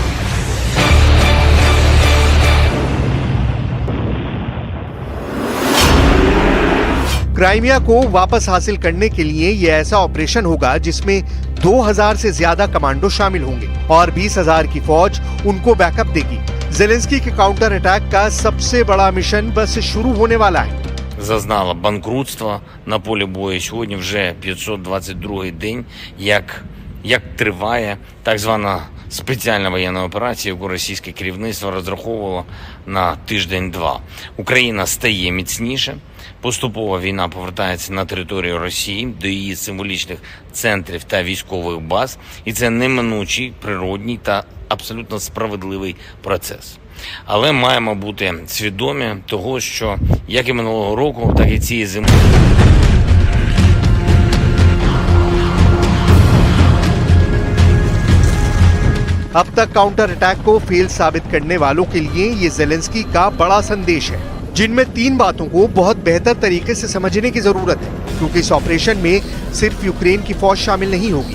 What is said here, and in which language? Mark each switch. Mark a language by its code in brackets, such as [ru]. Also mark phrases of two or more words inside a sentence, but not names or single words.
[hi] क्राइमिया को वापस हासिल करने के लिए यह ऐसा ऑपरेशन होगा जिसमें 2000 से ज्यादा कमांडो शामिल होंगे और 20,000 की फौज उनको बैकअप देगी। जेलेंस्की के [en] counter attack [hi] का सबसे बड़ा मिशन बस शुरू होने वाला है। [uk] Зазнала банкрутства на полі бою. Сьогодні вже 522-й день, як триває так звана спеціальна воєнна операція, яку російське керівництво розраховувало на тиждень-два. Україна стає міцніше. Поступово війна повертається на територію Росії, до її символічних центрів та військових баз. І це неминучий, природній та абсолютно справедливий процес. Але маємо бути свідомі того, що як і минулого року, так і цієї зими. [hi] अब तक [en] counter attack [hi] को फेल साबित करने वालों के लिए ये जेलेंस्की का बड़ा संदेश है, जिनमें 3 बातों को बहुत बेहतर तरीके से समझने की जरूरत है, क्योंकि इस ऑपरेशन में सिर्फ यूक्रेन की फौज शामिल नहीं होगी।